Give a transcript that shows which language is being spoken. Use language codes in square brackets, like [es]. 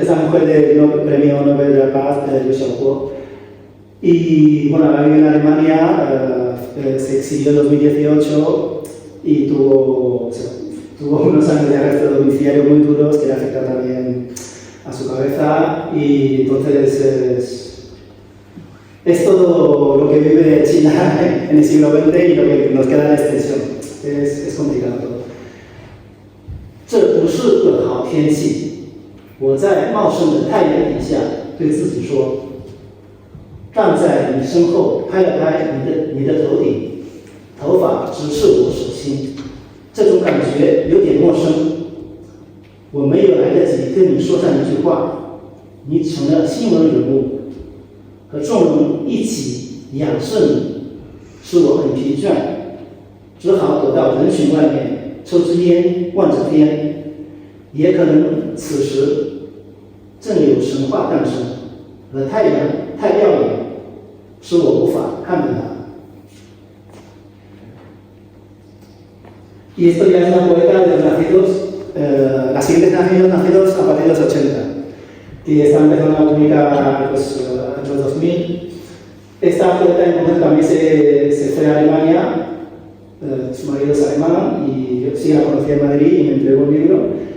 [es] Es la mujer del premio Nobel de la Paz, Liu Xiaobo, y bueno, ahora vive en Alemania, se exilió en 2018 y tuvo unos años de arresto domiciliario muy duros que le afectaron también a su cabeza, y entonces es todo lo que vive China en el siglo XX y lo que nos queda de extensión. Es complicado todo. [zh] 这不是个好天气，我在茂盛的太阳底下对自己说。站在你身后，拍了拍你的头顶，头发直刺我手心，这种感觉有点陌生。我没有来得及跟你说上一句话，你成了新闻人物，和众人一起仰视你，使我很疲倦，只好躲到人群外面抽支烟，望着天。也可能此时正有神话诞生，而太阳太耀眼，使我无法看到它。 [es] Y esto ya es una poeta de los nacidos, las siguientes nacidos a partir de los 80, y está empezando a publicar pues, en los 2000. Esta poeta en concreto también se fue a Alemania, su marido es alemán, y yo sí la conocí en Madrid y me entregó un libro.